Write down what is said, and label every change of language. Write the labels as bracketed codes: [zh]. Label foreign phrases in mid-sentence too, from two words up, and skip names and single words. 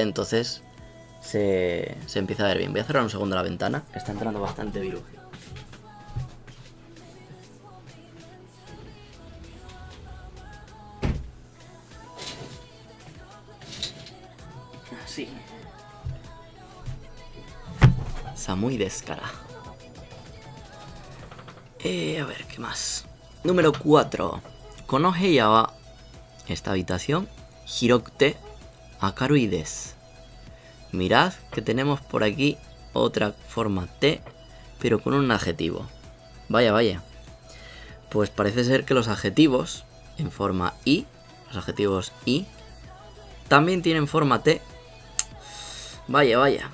[es] Entonces se empieza a ver bien. Voy a cerrar un segundo la ventana, que está entrando bastante virus. Así. [ja] 寒いですから. [es] A ver, ¿qué más? Número 4. [ja] この部屋は, [es] esta habitación, [ja] 広くて明るいです. [es] Mirad que tenemos por aquí otra forma te, pero con un adjetivo. Vaya, vaya. Pues parece ser que los adjetivos en forma i, los adjetivos i, también tienen forma te. Vaya, vaya.